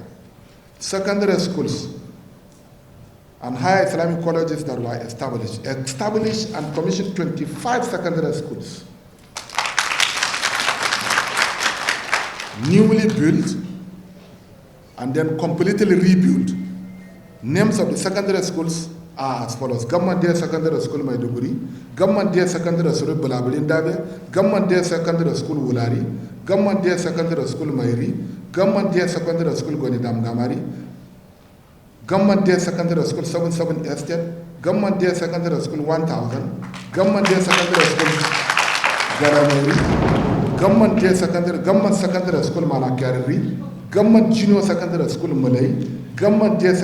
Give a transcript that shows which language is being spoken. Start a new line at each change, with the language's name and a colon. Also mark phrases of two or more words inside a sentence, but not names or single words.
English: Secondary schools and higher Islamic colleges that were established and commissioned 25 secondary schools. Newly built and then completely rebuilt. Names of the secondary schools are as follows: Government Day Secondary School Maiduguri, Government Day Secondary School Bulabulindabe, Government Day Secondary School Wulari, Government Day Secondary School Mairi, Government Day Secondary School Gonidam Gamari, Government Day Secondary School 77 Estate, Government Day Secondary School 1000, Government Day Secondary School Garamuri, Government Secondary School Malakari, Government Junior Secondary School Malay, Government Day